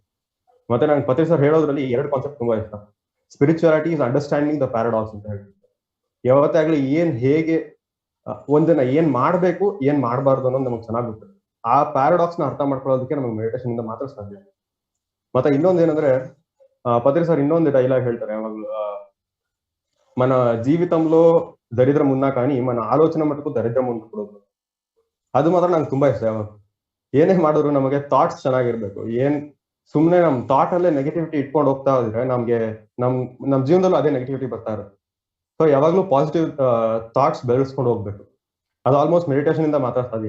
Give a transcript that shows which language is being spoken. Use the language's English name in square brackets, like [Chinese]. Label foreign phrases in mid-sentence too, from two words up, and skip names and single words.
[Kannada] ಮತ್ತೆ ನಂಗೆ ಪತ್ರಿ ಸರ್ ಹೇಳೋದ್ರಲ್ಲಿ 2 ಕಾನ್ಸೆಪ್ಟ್ ತುಂಬಾ ಇಷ್ಟ. [English] spirituality is understanding the paradox [Kannada] ಅಂತ ಹೇಳ್ತಾರೆ. ಯಾವತ್ತಾಗ್ಲಿ ಹೇಗೆ ಒಂದನ್ನ ಏನ್ ಮಾಡ್ಬೇಕು, ಏನ್ ಮಾಡಬಾರ್ದು ಅನ್ನೋದು ನಮಗೆ ಚೆನ್ನಾಗಿ ಗೊತ್ತಿದೆ. ಆ ಪ್ಯಾರಾಡಾಕ್ಸ್ ನ ಅರ್ಥ ಮಾಡ್ಕೊಳ್ಳೋದಕ್ಕೆ ನಮಗೆ ಮೆಡಿಟೇಷನ್ ಇಂದ ಮಾತ್ರ ಸಾಧ್ಯ. ಮತ್ತೆ ಇನ್ನೊಂದೇನಂದ್ರೆ ಪತ್ರಿ ಸರ್ ಇನ್ನೊಂದು ಡೈಲಾಗ್ ಹೇಳ್ತಾರೆ ಯಾವಾಗ್ಲೂ, [Telugu] మన జీవితంలో దరిద్రం ఉన్నా కానీ మన ఆలోచన మటుకు దరిద్రం ఉండకూడదు. [Kannada] ಅದು ಮಾತ್ರ ನಂಗೆ ತುಂಬಾ ಇಷ್ಟ. ಯಾವಾಗ ಏನೇ ಮಾಡಿದ್ರು ನಮಗೆ ಥಾಟ್ಸ್ ಚೆನ್ನಾಗಿರ್ಬೇಕು. ಸುಮ್ಮನೆ ನಮ್ ಥಾಟ್ ಅಲ್ಲೇ ನೆಗೆಟಿವಿಟಿ ಇಟ್ಕೊಂಡು ಹೋಗ್ತಾ ಇದ್ರೆ ನಮ್ ಜೀವನದಲ್ಲೂ ಅದೇ ನೆಗೆಟಿವಿಟಿ ಬರ್ತಾ ಇರುತ್ತೆ. ಸೊ ಯಾವಾಗ್ಲೂ [English] positive thoughts [Kannada] ಬೆಳೆಸ್ಕೊಂಡು ಹೋಗ್ಬೇಕು. ಅದು [English] almost meditation [Kannada] ಇಂದ ಮಾತ್ರ ಸಾಧ್ಯ.